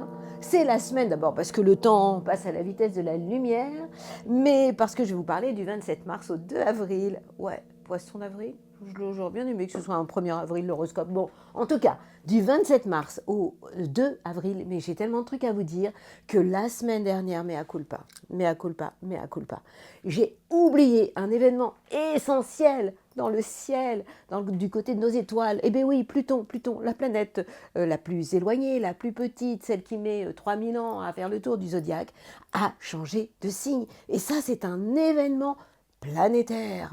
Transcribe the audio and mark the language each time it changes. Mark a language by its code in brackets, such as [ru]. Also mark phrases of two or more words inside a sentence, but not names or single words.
[fr] C'est la semaine d'abord parce que le temps passe à la vitesse de la lumière, mais parce que je vais vous parler du 27 mars au 2 avril. Ouais, poisson d'avril. J'aurais bien aimé que ce soit un 1er avril l'horoscope. Bon, en tout cas, du 27 mars au 2 avril, mais j'ai tellement de trucs à vous dire que la semaine dernière, [la] mea culpa, mea culpa, mea culpa, [fr] j'ai oublié un événement essentiel dans le ciel, du côté de nos étoiles. Eh bien oui, Pluton, la planète la plus éloignée, la plus petite, celle qui met 3000 ans à faire le tour du zodiaque, a changé de signe. Et ça, c'est un événement planétaire.